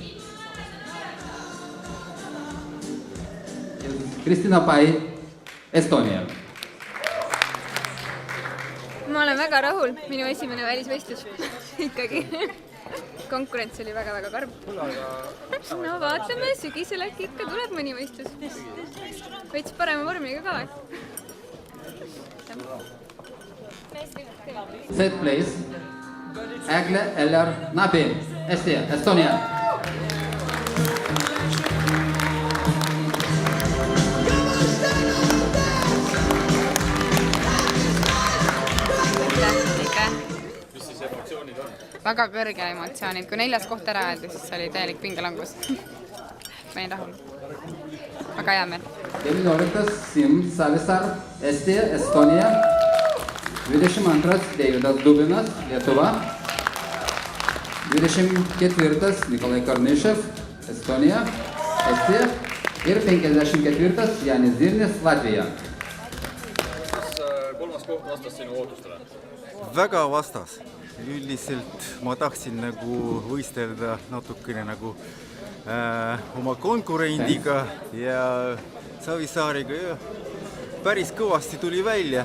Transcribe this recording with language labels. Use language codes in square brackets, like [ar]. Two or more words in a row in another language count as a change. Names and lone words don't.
[et] Kristina Pai, Estonia. Ma olen väga rahul, minu esimene välisvõistlus ikkagi. Konkurents oli väga-väga karm. No vaatame, sügisel äkki ikka tuleb mõni võistlus. Veits parema vormiga ka. [en] Third place, [et] Egle Eller Nabi, Estija, Estonia. Väga kõrge emotsioonid. Kui 4. koht ära öeldi, siis oli täielik pingelangus. Ma olin rahul. Väga hea meel. 19. Sim Savisar, Estija, Estonia. 22. Deividas Dubinas, Lietuva. 24. Nikolai Karnyšev, Estonia, Estija. Ir 54. Janis Zirnis, Latvija. Kas kolmas koht vastas sinu ootustele? Väga vastas. Üldiselt ma tahtsin nagu võistelda natukene nagu oma konkurendiga ja Savisaariga ja päris kõvasti tuli välja.